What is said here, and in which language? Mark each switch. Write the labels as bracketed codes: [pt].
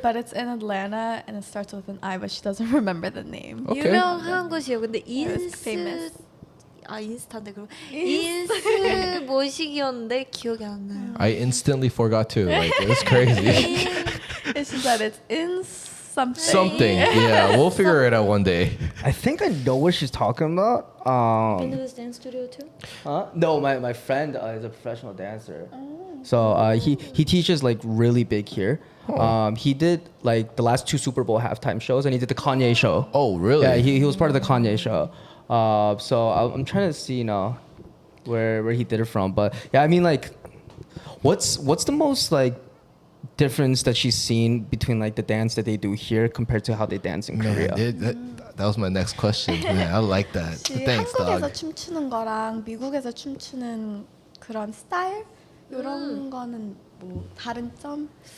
[en] but it's in Atlanta and it starts with an I, but she doesn't remember the name. Okay. [ko] 유명한 곳이에요. 근데 [en] was famous. [ko] 인스타인데 그럼 인스 뭐식이었는데 기억이 안 나요. [en] I instantly forgot too. Like it was crazy. And she said it's in something. Something. Yeah, we'll figure it out one day. I think I know what she's talking about. Been to this dance studio too? No, my friend is a professional dancer. So he teaches like really big here. He did like the last 2 Super Bowl halftime shows, and he did the Kanye show. Oh, really? Yeah, he was part of the Kanye show. So I'm trying to see where he did it from. But yeah, I mean like, what's the most like difference that she's seen between like the dance that they do here compared to how they dance in Korea? That was my next question. Man, I like that. [ko] 혹시 [en] Thanks, [ko] 한국에서 [en] dog. [ko] 춤추는 거랑 미국에서 춤추는 그런 스타일 이런 거는 뭐 다른 점?